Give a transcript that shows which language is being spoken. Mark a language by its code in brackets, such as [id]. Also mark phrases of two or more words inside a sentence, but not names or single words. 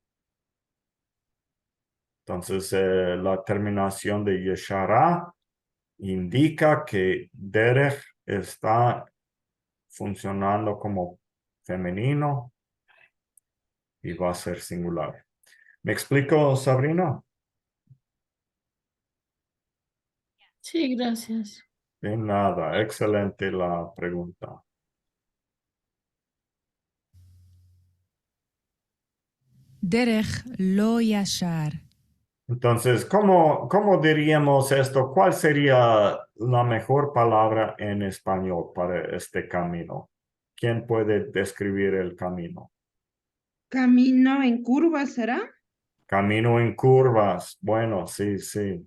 [es] Entonces, la terminación de Yeshara indica que derech está funcionando como femenino y va a ser singular. ¿Me explico, Sabrina? Sí, gracias. De nada, excelente la pregunta. [he] דרך לא ישר. [es] Entonces, ¿cómo diríamos esto? ¿Cuál sería la mejor palabra en español para este camino? ¿Quién puede describir el camino? Camino en curva, ¿será? Camino en curvas. Bueno, sí, sí.